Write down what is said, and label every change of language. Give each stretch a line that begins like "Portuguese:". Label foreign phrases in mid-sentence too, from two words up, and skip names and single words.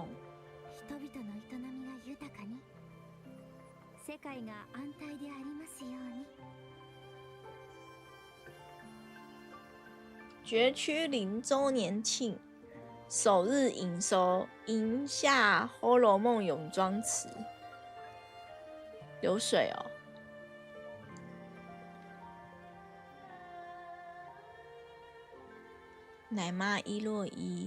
Japanese: 人々の営みが豊かに、世界が安泰でありますように。
Chinese: 绝区0周年庆首日营收赢下《红楼梦》泳装池，流水哦。奶妈伊洛伊。